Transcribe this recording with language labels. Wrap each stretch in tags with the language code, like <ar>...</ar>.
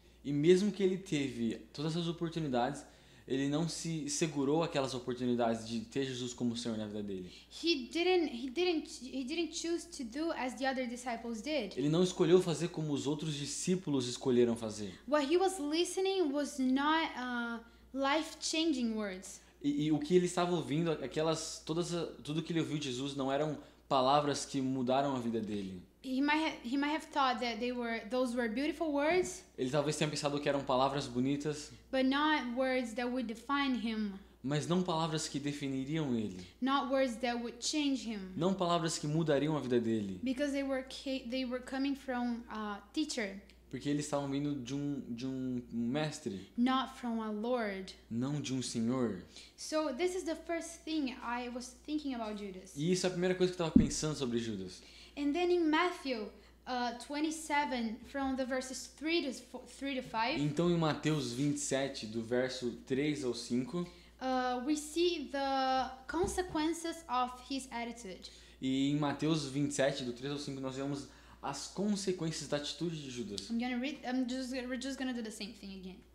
<pt>E mesmo que ele teve todas as oportunidades, ele não se segurou aquelas oportunidades de ter Jesus como Senhor na vida dele.</pt> <en>He didn't choose to do as the other disciples did.</en> <pt>Ele não escolheu fazer como os outros discípulos escolheram fazer.</pt> <en>What he was listening was not life-changing words.</en> <pt>E o que ele estava ouvindo, tudo que ele ouviu de Jesus não eram palavras que mudaram a vida dele.</pt> <en>He might have thought that those were beautiful words,</en> <pt>Ele talvez tenha pensado que eram palavras bonitas,</pt> <en>but not words that would define him,</en> <pt>mas não palavras que definiriam ele.</pt> <en>not words that would change him,</en> <pt>Não palavras que mudariam a vida dele.</pt> <en>because they were coming from a teacher,</en> <pt>Porque eles estavam vindo de um mestre,</pt> <en>not from a Lord.</en> <pt>não de um senhor.</pt> <en>So this is the first thing I was thinking about Judas.</en> <pt>E isso é a primeira coisa que eu estava pensando sobre Judas.</pt> <en>And then in Matthew 27, from the verses 3 to 5,</en> <pt>Então em Mateus 27, do verso 3 ao 5,</pt> <en>we see the consequences of his attitude.</en> <pt>e em Mateus 27, do 3 ao 5, nós vemos as consequências da atitude de Judas.</pt> <en>We're just gonna do the same thing again.</en>